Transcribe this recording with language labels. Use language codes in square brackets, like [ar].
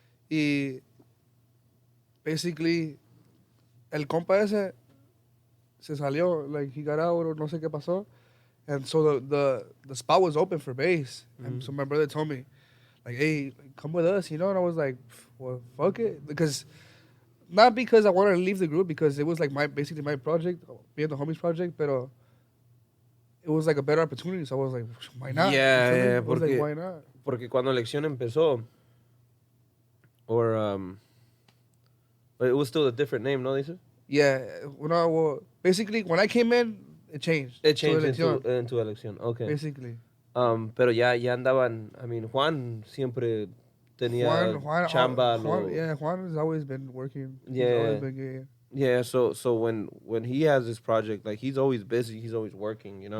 [es] Y basically, el compa ese se salió, like he got out or no sé qué pasó. [en] And so the spot was open for bass. And so my brother told me, like, hey, come with us, you know? And I was like, well, fuck it. Not because I wanted to leave the group, because it was like basically my project, being the homies project, but it was like a better opportunity. So I was like, why not? Yeah, You feel me? yeah, I was like, why not? [es] Porque cuando la elección empezó, but it was still a different name, ¿no, dices? [en] Yeah, basically, when I came in, it changed. It changed to elección, into elección, okay. basically. [es] Pero ya andaban, I mean, Juan siempre tenía chamba. [en] Juan has always been working. Yeah. He's always been good. Yeah, so when he has this project, like, he's always busy, he's always working, you know?